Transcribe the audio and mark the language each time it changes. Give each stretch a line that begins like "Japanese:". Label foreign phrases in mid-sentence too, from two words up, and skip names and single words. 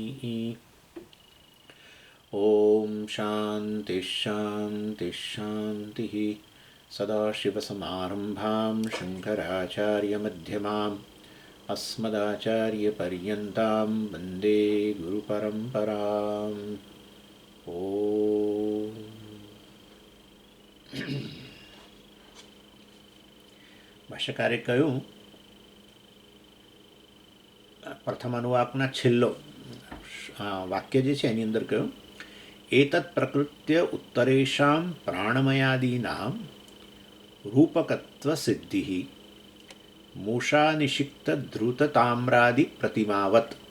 Sanskrit: ॐ शान्तिः शान्तिः शान्तिः सदाशिवसमारम्भां शङ्कराचार्यमध्यमाम् अस्मदाचार्यपर्यन्तां वन्दे गुरुपरम्पराम् ॐ
Gujarati: ભાષ્યકારે કહ્યું, પ્રથમ અનુવાકના છેલ્લો વાક્ય જે છે એની અંદર કહ્યું,
Sanskrit: एतत् प्रकृत्य उत्तरेषां प्राणमयादीनां रूपकत्व सिद्धि मूषानिषिक्त धृत ताम्रादि प्रतिमावत.